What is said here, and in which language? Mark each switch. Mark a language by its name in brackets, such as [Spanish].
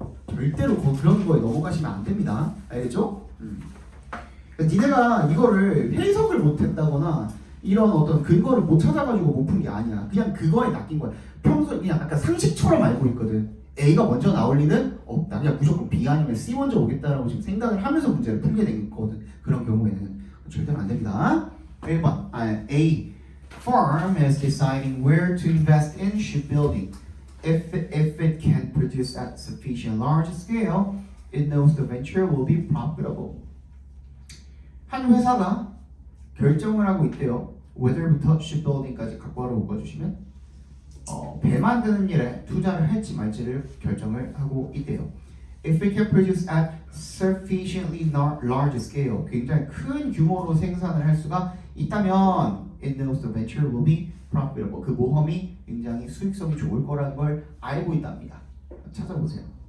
[Korean] 절대로 그런 거에 넘어가시면 안 됩니다. 알겠죠? 니네가 이거를 해석을 못했다거나 이런 어떤 근거를 못 찾아가지고 못 푼 게 아니야. 그냥 그거에 낚인 거야. 평소에 그냥 약간 상식처럼 알고 있거든. A가 먼저 나올 리는 없다. 그냥 무조건 B 아니면 C 먼저 오겠다라고 지금 생각을 하면서 문제를 풀게 된 거거든. 그런 경우에는 절대로 안 됩니다. 1번 A. [English] Firm is deciding where to invest in shipbuilding. If it can produce at sufficient large scale, it knows the venture will be profitable. [Korean] 한 회사가 결정을 하고 있대요. whether부터 shipbuilding까지 각과로 묶어주시면 배 만드는 일에 투자를 할지 말지를 결정을 하고 있대요. [English] If it can produce at sufficiently large scale, [Korean] 굉장히 큰 규모로 생산을 할 수가 있다면 [English] it knows the venture will be profitable. [Korean] 그 모험이 굉장히 수익성이 좋을 거라는 걸 알고 있답니다. 찾아보세요.